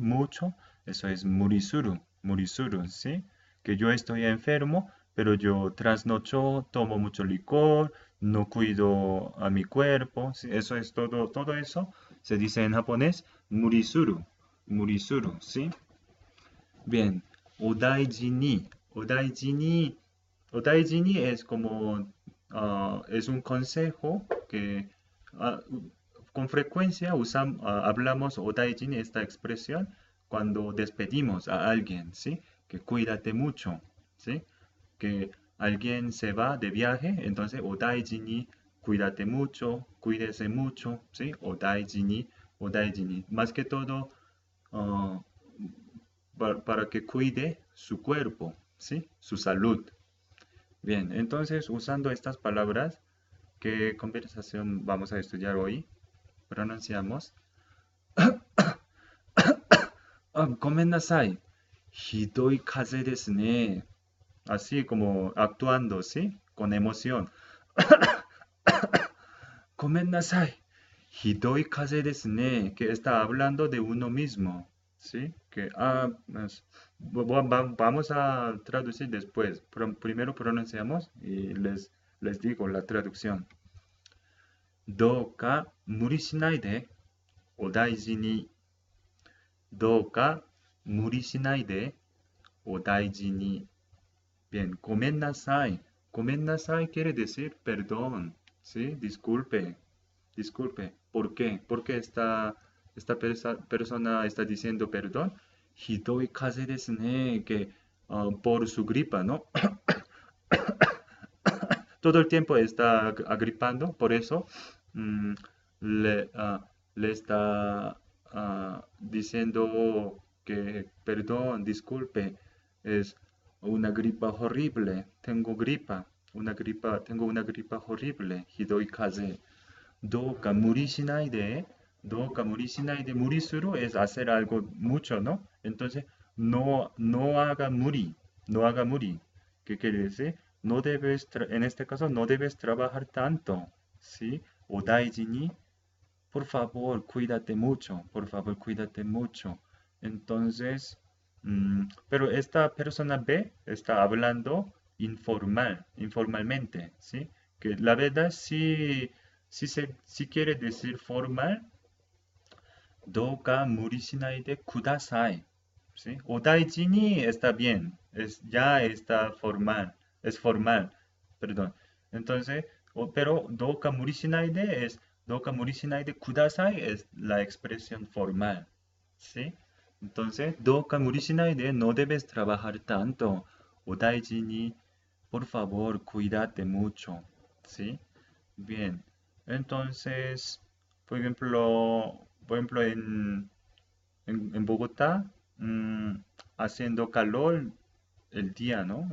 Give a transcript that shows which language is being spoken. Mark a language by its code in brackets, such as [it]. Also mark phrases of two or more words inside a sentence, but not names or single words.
[es] Mucho, eso es [ja] 無理する、無理する, [es] ¿sí? Que yo estoy enfermo, pero yo trasnocho, tomo mucho licor, no cuido a mi cuerpo, ¿sí? Eso es todo eso se dice en japonés [ja] 無理する、無理する, [es] ¿sí? Bien, [ja] お大事に、お大事に、お大事に [es] es como, es un consejo que ah, con frecuencia hablamos [ja] お大事に, [es] esta expresión, cuando despedimos a alguien, ¿sí? Que cuídate mucho, ¿sí? Que alguien se va de viaje, entonces [ja] お大事に, [es] cuídate mucho, cuídese mucho, ¿sí? [ja] お大事に、お大事に. [es] Más que todo, ah, para que cuide su cuerpo, ¿sí? Su salud. Bien, entonces usando estas palabras, ¿qué conversación vamos a estudiar hoy? Pronunciamos. Komennasai. [ja] ひどい風邪ですね. [es] Así como actuando, ¿sí? Con emoción. [ja] ごめんなさい。ひどい風邪ですね. [es] Que está hablando de uno mismo, ¿sí? Que, vamos a traducir después. Primero pronunciamos y les digo la traducción. [ja] どうか無理しないでお大事に. どうか無理しないでお大事に. [es] Bien, komennasai. Komennasai quiere decir perdón, ¿sí? Disculpe, disculpe. ¿Por qué? ¿Por qué persona está diciendo perdón? [ja] ひどい風邪ですね, [es] que por su gripa, ¿no? Todo el tiempo está agripando, por eso mm, le está diciendo que perdón, disculpe, es una gripa horrible, tengo gripa, tengo una gripa horrible, [ja] ひどい風邪. どうか無理しないで、どうか無理しないで, [es] murisuru es hacer algo mucho, ¿no? Entonces, no haga muri, no haga muri. ¿Qué quiere decir? No debes, en este caso, no debes trabajar tanto, ¿sí? [ja] お大事に, [es] por favor, cuídate mucho, por favor, cuídate mucho. Entonces, pero esta persona B está hablando informalmente, ¿sí? Que la verdad sí, sí quiere decir formal, [ja] どうか無理しないでください, [es] ¿sí? [ja] お大事に [es] está bien, ya está formal, es formal, perdón. Entonces, pero [ja] どうか無理しないで [es] es, [ja] どうか無理しないでください [es] es la expresión formal, ¿sí? Entonces, [ja] どうか無理しないで [es] no debes trabajar tanto, [ja] お大事に, [es] por favor, cuídate mucho, ¿sí? Bien, entonces, por ejemplo en Bogotá, mm, haciendo calor el día, ¿no?